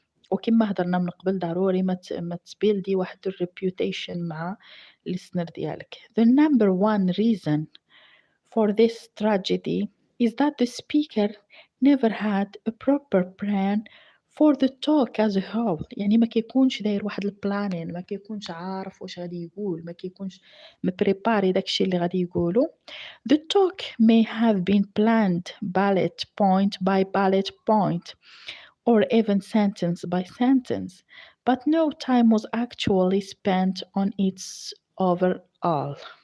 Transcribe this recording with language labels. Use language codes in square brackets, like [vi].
[ar] وكما هضرنا من قبل ضروري ما تبيلدي واحد الريبيوتيشن مع الليسنر ديالك. [en] The number one reason for this tragedy is that the speaker never had a proper plan for the talk as a whole. [ar] يعني ما كيكونش داير واحد البلانين، ما كيكونش عارف واش غادي يقول، ما كيكونش مبريباري داكشي اللي غادي يقولو. [en] The talk may have been planned bullet point by bullet point or even sentence by sentence, but no time was actually spent on its overall.